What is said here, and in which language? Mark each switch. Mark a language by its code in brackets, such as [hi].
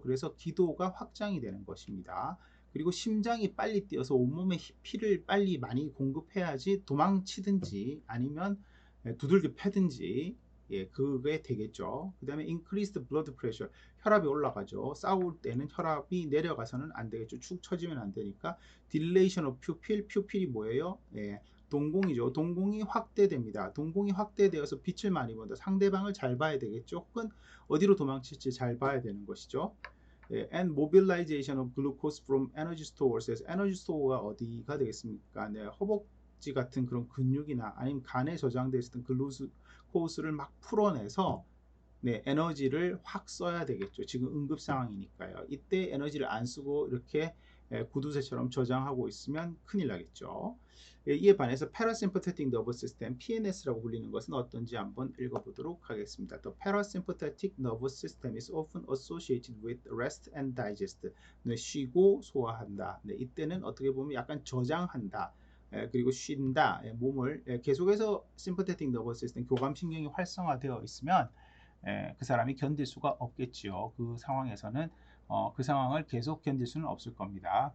[ko] 그래서 기도가 확장이 되는 것입니다. 그리고 심장이 빨리 뛰어서 온몸에 피를 빨리 많이 공급해야지 도망치든지 아니면 두들겨 패든지 그게 되겠죠. 그 다음에 [en] increased blood pressure, [ko] 혈압이 올라가죠. 싸울 때는 혈압이 내려가서는 안 되겠죠. 축 처지면 안 되니까. [en] dilation of pupil, pupil이 [ko] 뭐예요? 동공이죠. 동공이 확대됩니다. 동공이 확대되어서 빛을 많이 본다. 상대방을 잘 봐야 되겠죠. 혹은 어디로 도망칠지 잘 봐야 되는 것이죠. [en] and mobilization of glucose from energy stores. [ko] 에너지 스토어가 어디가 되겠습니까? 네, 허벅지 같은 그런 근육이나 아니면 간에 저장되어 있었던 글루코스를 막 풀어내서 에너지를 확 써야 되겠죠. 지금 응급 상황이니까요. 이때 에너지를 안 쓰고 이렇게 구두쇠처럼 저장하고 있으면 큰일 나겠죠. 이에 반해서 [en] parasympathetic nervous system, [ko] PNS라고 불리는 것은 어떤지 한번 읽어보도록 하겠습니다. [en] The parasympathetic nervous system is often associated with rest and digest. [ko] 쉬고 소화한다. 이때는 어떻게 보면 약간 저장한다. 그리고 쉰다. 몸을 계속해서 [en] sympathetic nervous system, [ko] 교감신경이 활성화되어 있으면 그 사람이 견딜 수가 없겠지요. 그 상황에서는 그 상황을 계속 견딜 수는 없을 겁니다.